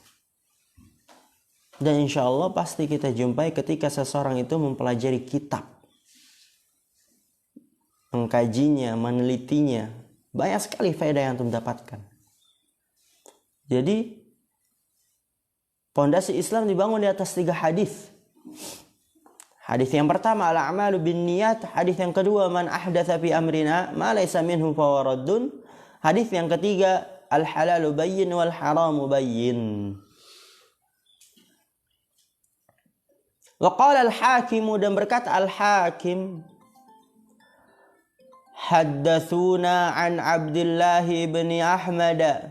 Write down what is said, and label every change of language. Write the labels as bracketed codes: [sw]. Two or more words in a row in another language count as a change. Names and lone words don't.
[id] Dan insya Allah pasti kita jumpai ketika seseorang itu mempelajari kitab. mengkajinya, menelitinya, banyak sekali faedah yang antum dapatkan. Jadi pondasi Islam dibangun di atas 3 hadis. Hadis yang pertama [ar] الأعمال بالنيات, [id] hadis yang kedua [ar] من أحدث في أمرنا ما ليس منه فهو رد. [id] Hadis yang ketiga [ar] الحلال بين والحرام بين. وقال الحاكم, [id] dan berkata [ar] al-hakim, حدثنا عن عبد الله بن أحمد